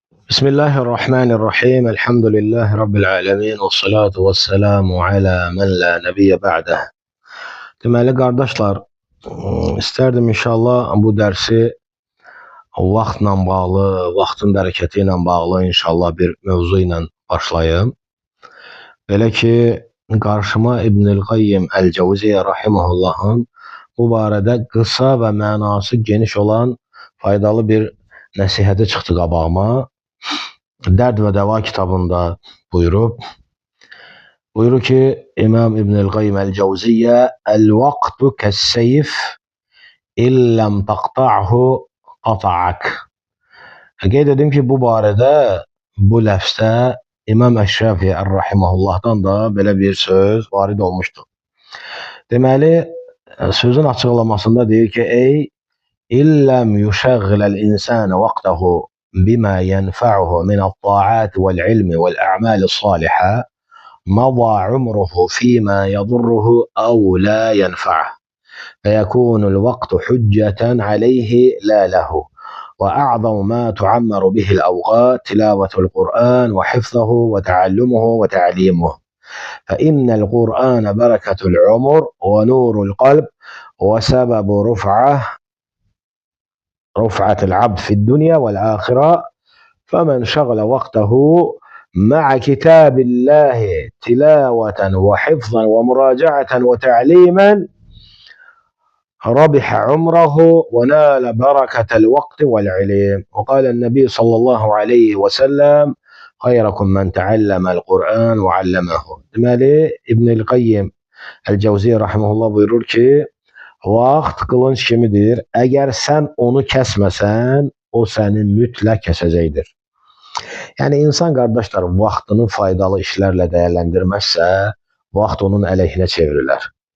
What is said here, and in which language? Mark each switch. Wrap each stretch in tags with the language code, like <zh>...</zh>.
<ar>بسم الله الرحمن الرحيم الحمد لله رب العالمين والصلاة والسلام على من لا نبي بعده.</ar> <az>Deməli qardaşlar, istərdim inşallah bu dərsi vaxtla bağlı, vaxtın bərəkəti ilə bağlı inşallah bir mövzu ilə başlayım. Belə ki, qarşıma İbnül Qayyim Əl-Cəvziyyə rahimehullahın bu barədə qısa və mənası geniş olan faydalı bir nəsihəti çıxdı qabağıma. Dərd və Dəva kitabında buyurur ki, İmam İbnül Qayyim Əl-Cəvziyyə</az> <ar>"El-vaqtu kəs-seyf illəm taqta'hu qata'ak."</ar> <az>Qeyd edim ki, bu barədə bu ləfzdə İmam Əşrafi Rahimehullahdan da belə bir söz varid olmuşdur. Deməli, sözün açıqlamasında deyir ki,</az> <ar>ey illəm yuşəğgiləl insana vaqtahu bima yenfa'uhu minət-ta'at vəl-ilmi vəl-a'mal-salihə مضى عمره فيما يضره أو لا ينفعه فيكون الوقت حجة عليه لا له وأعظم ما تعمر به الأوقات تلاوة القرآن وحفظه وتعلمه وتعليمه فإن القرآن بركة العمر ونور القلب وسبب رفعة العبد في الدنيا والآخرة فمن شغل وقته مع كتاب الله تلاوة وحفظا ومراجعة وتعليما ربح عمره ونال بركة الوقت والعلم. وقال النبي صلى الله عليه وسلم خيركم من تعلم القرآن وعلمه.</ar> <az>Deməli, İbnül Qayyim Əl-Cəvziyyə rahimehullah buyurur ki, vaxt qılınc kimidir. Əgər sən onu kəsməsən, o səni mütləq kəsəcəkdir. Yəni, insan qardaşlar vaxtını faydalı işlərlə dəyərləndirməzsə, vaxt onun əleyhinə çevrilər.</az>